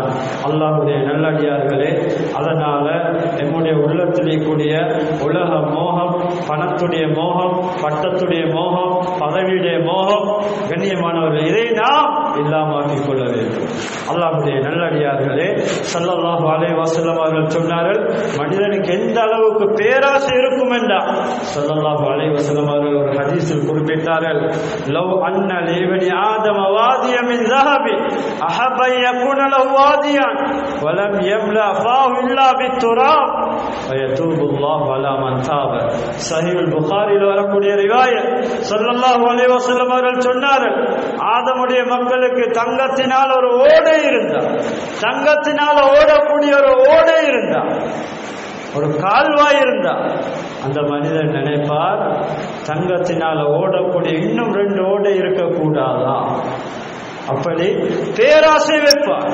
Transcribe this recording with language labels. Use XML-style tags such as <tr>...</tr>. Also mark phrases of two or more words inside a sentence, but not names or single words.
<ta>அல்லாஹ்வுடைய நல்லடியார்களே, அதனால நம்முடைய உள்ளத்திலே கூடிய உலக மோகம், பணத்துடைய மோகம், பட்டத்துடைய மோகம், பதவியுடைய மோகம் கண்ணியமானவர்கள், இதை நாம் இல்லாமாக்கிக் கொள்ள வேண்டும். அல்லாஹ்வுடைய நல்லடியார்களே,</ta> <ar>صلى الله عليه وسلم</ar> <ta>அவர்கள் சொன்னார்கள், மனிதனுக்கு எந்த அளவுக்கு பேராசை இருக்கும் என்றால்</ta> <ar>صلى الله عليه وسلم</ar> <ta>அவர்கள் ஒரு ஹதீஸில் குறிப்பிட்டார்கள்,</ta> <ar>لو أن لابن آدم واديا من ذهب احب ان يكون له واديا ولم يملا فاه الا بالتراب ويتوب الله على من تاب.</ar> <ta>சஹீஹ் புகாரியில் வரக்கூடிய ரிவாயத்,</ta> <ar>صلى الله عليه وسلم</ar> <ta>அவர்கள் சொன்னார்கள், ஆதமுடைய மக்களுக்கு தங்கத்தினால் ஒரு ஓடை இருந்தார், தங்கத்தினால் ஓடக்கூடிய ஒரு ஓடை இருந்தார், ஒரு கால்வாய் இருந்தா அந்த மனிதன் நினைப்பார், தங்கத்தினால ஓடக்கூடிய இன்னும் 2 ஓடை இருக்கக்கூடாதா, அப்படி பேராசை வைப்பார்.</ta>